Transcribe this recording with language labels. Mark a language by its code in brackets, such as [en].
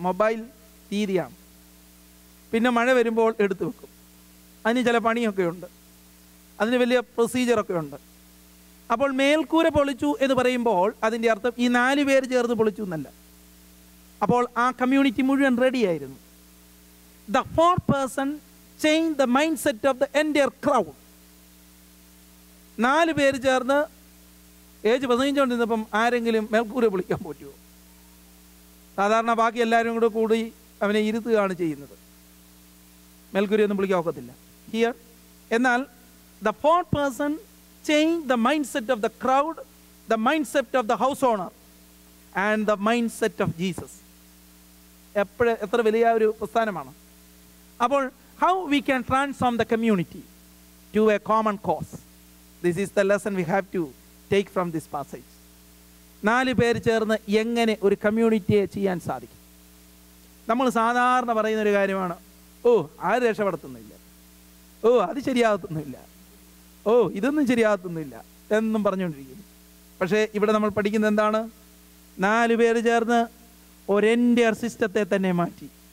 [ml] Mobile രീതിയാണ്. പിന്നെ മഴ വരുമ്പോൾ എടുത്തു വെക്കും. അതിന് ചില പണിയൊക്കെ ഉണ്ട്, അതിന് വലിയ പ്രൊസീജിയറൊക്കെ ഉണ്ട്. അപ്പോൾ മേൽക്കൂര പൊളിച്ചു എന്ന് പറയുമ്പോൾ അതിൻ്റെ അർത്ഥം ഈ 4 പേര് ചേർന്ന് പൊളിച്ചു എന്നല്ല. അപ്പോൾ ആ കമ്മ്യൂണിറ്റി മുഴുവൻ റെഡിയായിരുന്നു. [en] The 4th person changed the mindset of the entire crowd. [ml] 4 പേര് ചേർന്ന് ഏജ് പ്രസംഗിച്ചുകൊണ്ടിരുന്നപ്പം ആരെങ്കിലും മേൽക്കൂര പൊളിക്കാൻ പറ്റുമോ? സാധാരണ ബാക്കി എല്ലാവരും കൂടി അവനെ ഇരുത്തുകയാണ് ചെയ്യുന്നത്. മേൽക്കൂരയൊന്നും പൊളിക്കാൻ ഒക്കത്തില്ല ഹിയർ. എന്നാൽ [en] the 4th person changed the mindset of the crowd, the mindset of the house owner and the mindset of Jesus. [ml] എത്ര വലിയ ഒരു പ്രസ്ഥാനമാണ്. അപ്പോൾ [en] how we can transform the community to a common cause? This is the lesson we have to take from this passage. [ml] 4 പേര് ചേർന്ന് എങ്ങനെ ഒരു കമ്മ്യൂണിറ്റിയെ ചെയ്യാൻ സാധിക്കും? നമ്മൾ സാധാരണ പറയുന്നൊരു കാര്യമാണ്, ഓ ആര് രക്ഷപ്പെടുത്തുന്നില്ല, ഓ അത് ശരിയാകത്തൊന്നുമില്ല, ഓ ഇതൊന്നും ശരിയാകത്തൊന്നുമില്ല എന്നും പറഞ്ഞുകൊണ്ടിരിക്കുന്നു. പക്ഷേ ഇവിടെ നമ്മൾ പഠിക്കുന്നത് എന്താണ്? 4 പേര് ചേർന്ന് ഒരു എൻ്റയർ സിസ്റ്റത്തെ തന്നെ മാറ്റി.